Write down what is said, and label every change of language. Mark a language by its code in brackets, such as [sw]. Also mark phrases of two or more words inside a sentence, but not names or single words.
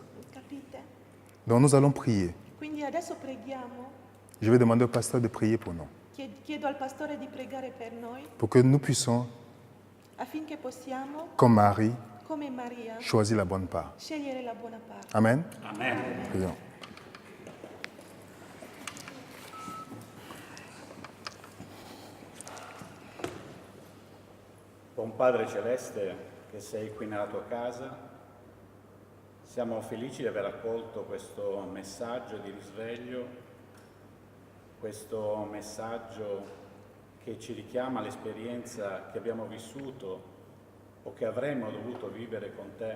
[it] capite? [fr] Donc nous allons prier. [it] Quindi adesso preghiamo, [fr] Je vais demander au pasteur de prier pour nous, [it] chiedo al pastore di pregare per noi [fr] pour que nous puissions, [it] affinché possiamo, [fr] comme Marie, [it] come Maria, [fr] choisir la bonne part. [it] scegliere la buona parte. Amen. Amen. [fr] Prions. [it] Buon Padre Celeste che sei qui nella tua casa, siamo felici di aver accolto questo messaggio di risveglio, questo messaggio che ci richiama all'esperienza che abbiamo vissuto o che avremmo dovuto vivere con te.